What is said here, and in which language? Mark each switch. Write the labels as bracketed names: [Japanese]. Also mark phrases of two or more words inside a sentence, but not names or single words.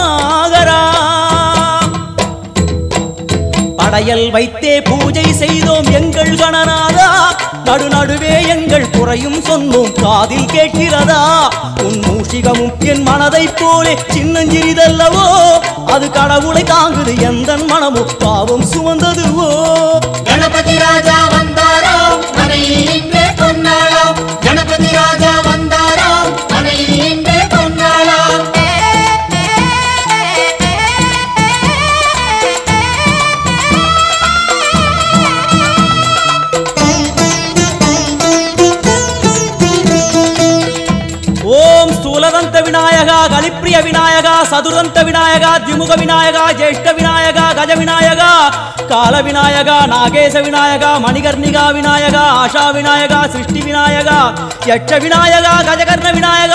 [Tamil] படையல் வைத்தே பூஜை செய்தோம் எங்கள் கணநாதா நடுநடுவே எங்கள் குறையும் சொன்னோம் காதில் கேட்கிறதா உன் மூஷிகமும் என் மனதை போலே சின்னஞ்சிறிதல்லவோ அது கடவுளை தாங்குது எந்த மனமோ பாவம் சுமந்ததுவோ கணபதி ராஜா வந்தாரோ மனையில் இன்றே பொன்னாளாம் கணபதி ராஜா வந்தாரோ மனையில் இன்றே பொன்னாளாம் [Sanskrit] स्थूलदंत विनायका कलिप्रिय विनायका सदुरदंत विनायका द्विमुख विनायका ज्येष्ठ विनायका गज विनायका काल विनायका नागेश विनायका मणिकर्णिका विनायका आशा विनायका सृष्टि विनायका यक्ष विनायका गजकर्ण विनायका